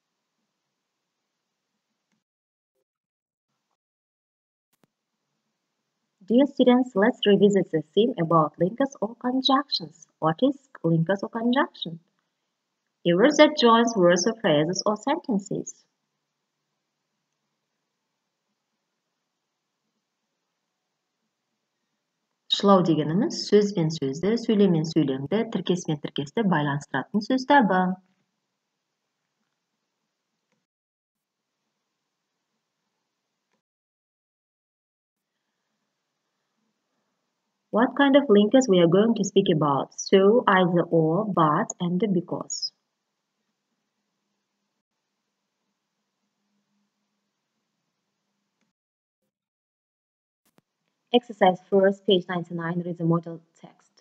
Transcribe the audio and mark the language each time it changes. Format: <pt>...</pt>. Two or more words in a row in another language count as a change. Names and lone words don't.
<en>Dear students, let's revisit the theme about linkers or conjunctions. What is linkers or conjunction? A word that joins words or phrases or sentences.</en> <kk>Шылау дегеніміз сөз бен сөзді, сөйлем мен сөйлемді, тіркес пен тіркесті байланыстыратын сөз табы.</kk> <en>What kind of linkers we are going to speak about? So, either or, but, and because. Exercise first, page 99, read the model text.</en>